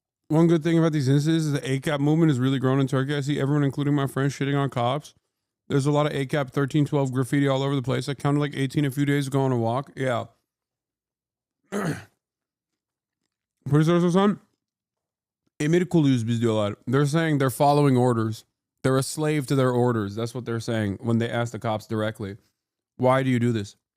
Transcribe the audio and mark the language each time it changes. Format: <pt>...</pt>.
<en>One good thing about these instances is the ACAP movement has really grown in Turkey. I see everyone, including my friends, shitting on cops. There's a lot of ACAP 1312 graffiti all over the place. I counted like 18 a few days ago on a walk. Yeah.</en> <tr>Polis Hasan, emir kuluyuz biz diyorlar.</tr> <en>They're saying they're following orders. They're a slave to their orders. That's what they're saying when they ask the cops directly. Why do you do this?</en>